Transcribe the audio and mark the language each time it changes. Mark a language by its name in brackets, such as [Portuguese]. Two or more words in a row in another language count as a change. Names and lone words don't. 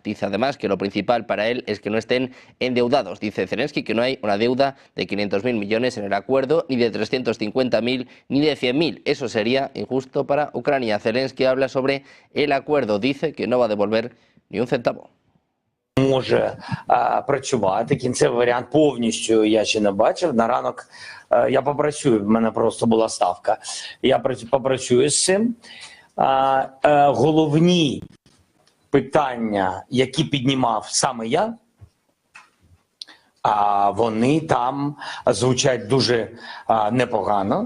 [Spanish] Dice además que lo principal para él es que no estén endeudados. Dice Zelensky que no hay una deuda de 500.000 millones en el acuerdo, ni de 350.000, ni de 100.000. Eso sería injusto para Ucrania. Zelensky habla sobre el acuerdo. Dice que no va a devolver ni un centavo. [Ukrainian] Може працювати. Кінцевий варіант повністю я ще не бачив. На ранок я попрацюю, в мене просто була ставка. Я попрацюю з цим. Головні питання, які піднімав саме я, вони там звучать дуже непогано.